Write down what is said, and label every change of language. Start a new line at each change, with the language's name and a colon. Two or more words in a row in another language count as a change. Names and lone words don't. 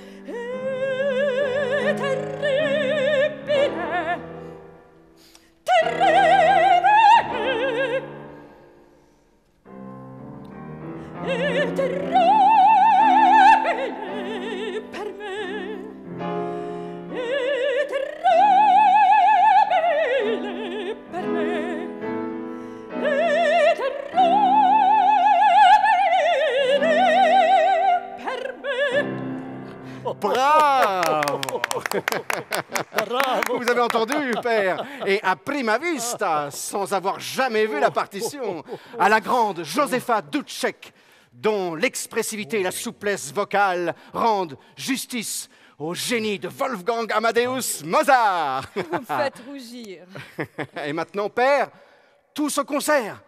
Italian: è terribile, terribile, è terribile per me, è terribile per me, è terribile per me. Bravo! Bravo.
French: Vous avez entendu, père? Et à
Italian: prima vista,
French: sans avoir jamais vu la partition, à la grande Josepha Dubček, dont l'expressivité et la souplesse vocale rendent justice au génie de Wolfgang Amadeus Mozart. Vous me faites rougir. Et maintenant, père, tous au concert.